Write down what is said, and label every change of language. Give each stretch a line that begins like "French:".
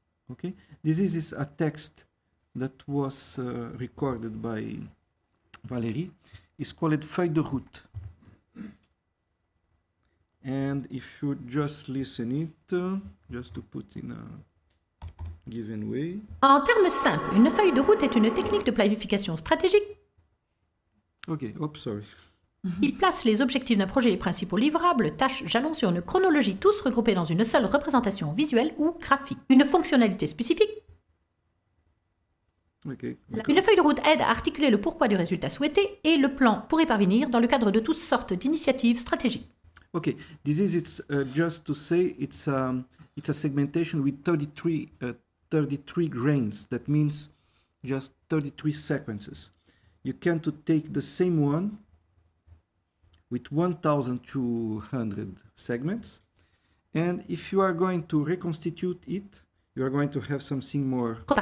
English: Okay, this is a text that was recorded by Valérie. It's called Feuille de route. And if you just listen it, just to put in a given way.
French: En termes simples, une feuille de route est une technique de planification stratégique.
English: Okay, oops, sorry.
French: Il place les objectifs d'un projet, les principaux livrables, tâches, jalons sur une chronologie, tous regroupés dans une seule représentation visuelle ou graphique. Une fonctionnalité spécifique.
English: Okay.
French: Une feuille de route aide à articuler le pourquoi du résultat souhaité et le plan pour y parvenir dans le cadre de toutes sortes d'initiatives stratégiques.
English: Okay, this is just to say it's a segmentation with 33 grains. That means just 33 sequences. You can take the same one with 1,200 segments, and if you are going to reconstitute it, you are going to have something more.